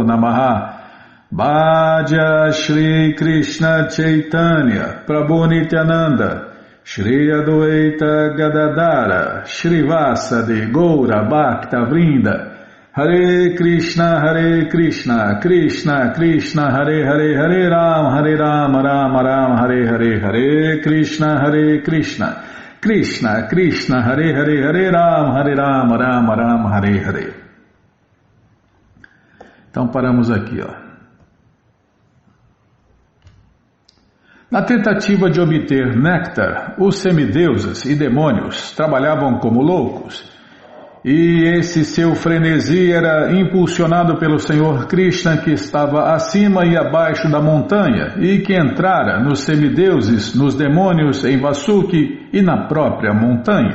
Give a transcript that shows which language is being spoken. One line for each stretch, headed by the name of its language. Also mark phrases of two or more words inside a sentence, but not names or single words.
Sanskrit: नमः भज श्री कृष्ण चैतन्य प्रभु नित्यानन्द श्री अद्वैत गदाधर श्री वासादि गौर भक्त वृन्द हरे कृष्ण कृष्ण कृष्ण हरे हरे हरे राम राम हरे हरे हरे कृष्ण कृष्ण कृष्ण हरे हरे हरे राम राम हरे हरे.
Portuguese: Então paramos aqui, ó. Na tentativa de obter néctar, os semideuses e demônios trabalhavam como loucos, e esse seu frenesi era impulsionado pelo Senhor Krishna, que estava acima e abaixo da montanha e que entrara nos semideuses, nos demônios, em Vasuki e na própria montanha.